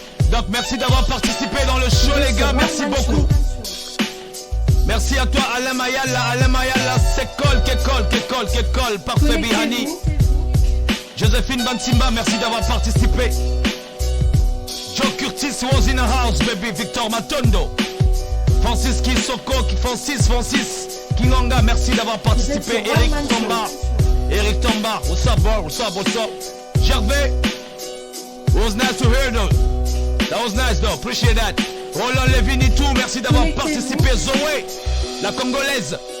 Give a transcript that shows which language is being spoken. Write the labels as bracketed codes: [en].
[fr] Donc merci d'avoir participé dans le show les gars, merci beaucoup. Merci à toi Alain Mayala, c'est Kekol, parfait Bihani. Joséphine Bansimba, merci d'avoir participé. [en] Joe Curtis was in the house baby, Victor Matondo. [fr] Francis Kisoko, Francis, Kingonga, merci d'avoir participé. Eric Tomba, [en] Eric Tamba, what's up, bro? What's up? What's up? Gervais, it was nice to hear though. That was nice though, appreciate that. [fr] Roland Levini tout, merci d'avoir participé. Zoé, la Congolaise.